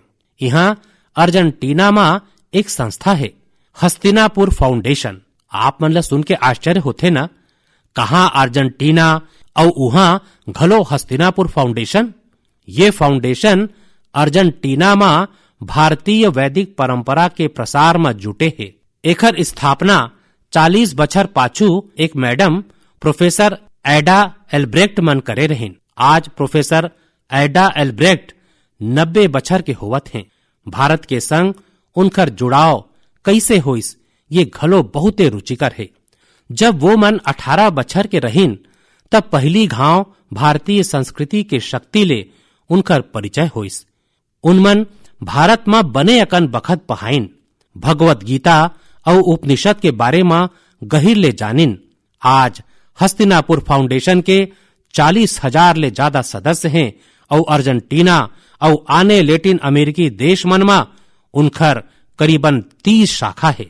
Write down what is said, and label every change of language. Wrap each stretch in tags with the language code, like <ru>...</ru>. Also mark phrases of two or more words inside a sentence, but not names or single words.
<hne>यहाँ अर्जेंटीना में एक संस्था है हस्तिनापुर फाउंडेशन। आप मन ला सुन के आश्चर्य होते ना, कहाँ अर्जेंटीना और वहां घलो हस्तिनापुर फाउंडेशन। ये फाउंडेशन अर्जेंटीना में भारतीय वैदिक परंपरा के प्रसार में जुटे है। एकर स्थापना 40 बछर पाछू एक</hne> <en>madam professor</en> <hne>एडा एल्ब्रेक्ट मन करे रहीन। आज प्रोफेसर एडा एल्ब्रेक्ट 90 बछर के होवत हैं। भारत के संग उनकर जुड़ाव कैसे होइस ये घलो बहुते रुचिकर है। जब वो मन 18 बछर के रहीन तब पहली घाव भारतीय संस्कृति के शक्ति ले उनकर परिचय होइस। उनमन भारत में बने अकन बखत पहाइन, भगवत गीता और उपनिषद के बारे में गहिर ले जानिन। आज हस्तिनापुर फाउंडेशन के 40,000 ले ज्यादा सदस्य हैं और अर्जेंटीना और आने लैटिन अमेरिकी देश मन में उनकर करीबन 30 शाखा है।</hne>